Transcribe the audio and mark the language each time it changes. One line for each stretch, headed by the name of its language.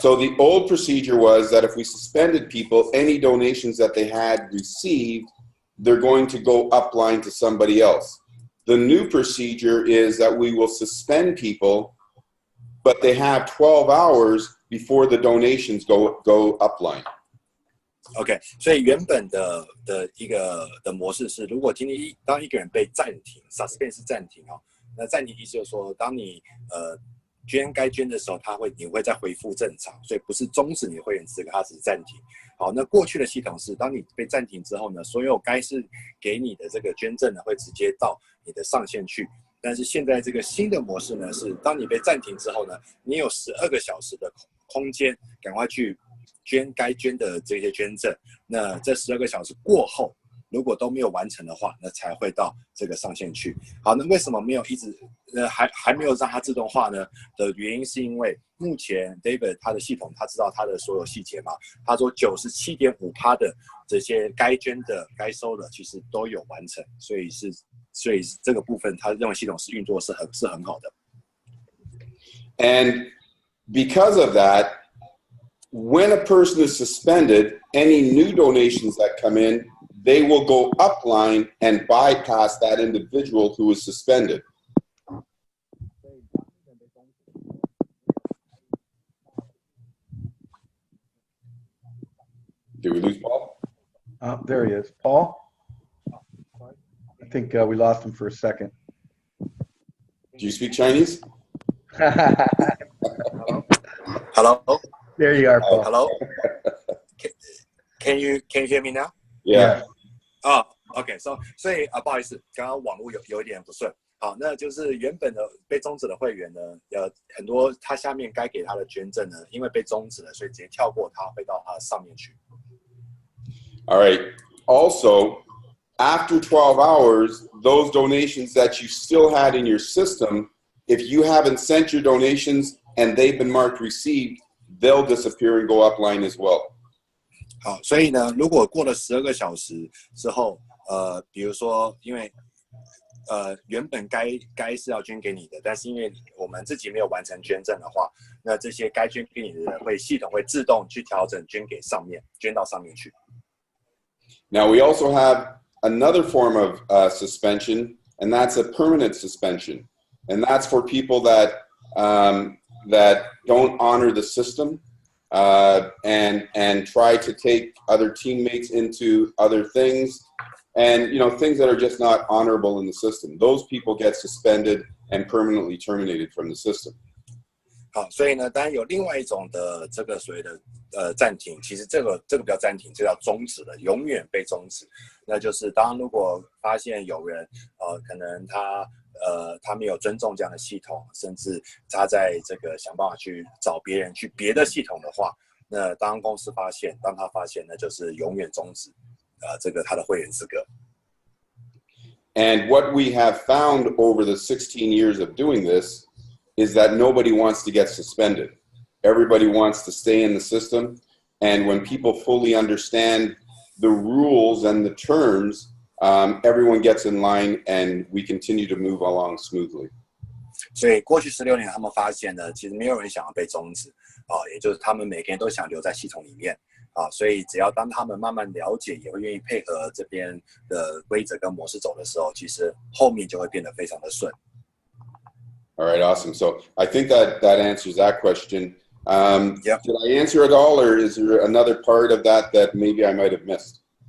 English: So the old procedure was that if we suspended people, any donations that they had received, they're going to go upline to somebody else. The new procedure is that we will suspend people, but they have 12 hours before the donations go upline.
Chinese: OK， 所以原本的一个模式是，如果今天当一个人被暂停 ，suspend 是暂停那暂停意思就是说，当你捐该捐的时候，你会再恢复正常，所以不是终止你的会员资格，它只是暂停。好，那过去的系统是，当你被暂停之后呢，所有该是给你的这个捐赠呢，会直接到你的上限去。但是现在这个新的模式呢，是当你被暂停之后呢，你有12个小时的空间，赶快去捐该捐的这些捐赠。那这12个小时过后，如果都没有完成的话，那才会到这个上限去。好，那为什么没有一直还没有让它自动化呢？的原因是因为目前 David 他的系统他知道他的所有细节嘛，他说 97.5% 的这些该捐的该收的其实都有完成，所以这个部分他认为系统是运作是很好的。
English: And because of that, when a person is suspended, any new donations that come in, they will go upline and bypass that individual who is suspended. Did we lose Paul? There he is. Paul? I think we lost him for a second. Do you speak Chinese? Hello? There you are, Paul. Hello? Can you hear me now? Yeah.
Chinese: OK， 所以不好意思，刚刚网络有一点不顺。好，那就是原本的被终止的会员呢，很多他下面该给他的捐赠呢，因为被终止了，所以直接跳过他，会到他上面去。
English: All right. Also, after 12 hours, those donations that you still had in your system, if you haven't sent your donations, and they've been marked received, they'll disappear and go upline as well.
Chinese: 好，所以呢，如果过了12个小时之后，比如说，因为原本该是要捐给你的，但是因为我们自己没有完成捐赠的话，那这些该捐给你的人系统会自动去调整捐到上面去。
English: Now we also have another form of suspension, and that's a permanent suspension, and that's for people that that don't honor the system and try to take other teammates into other things, and things that are just not honorable in the system. Those people get suspended and permanently terminated from the system.
Chinese: 好，所以呢，当然有另外一种的这个所谓的暂停，其实这个不叫暂停，这叫终止了，永远被终止。那就是如果发现有人可能他没有尊重这样的系统，甚至他在这个想办法去找别人去别的系统的话，那当他发现，那就是永远终止这个他的会员资格。
English: And what we have found over the 16 years of doing this is that nobody wants to get suspended. Everybody wants to stay in the system. And when people fully understand the rules and the terms, everyone gets in line and we continue to move along smoothly.
Chinese: 所以过去16年，他们发现呢，其实没有人想要被终止也就是他们每个人都想留在系统里面所以只要当他们慢慢了解，也会愿意配合这边的规则跟模式走的时候，其实后面就会变得非常的顺。
English: All right, awesome. So I think that answers that question. Yep. Did I answer it all, or is there another part of that maybe I might have missed?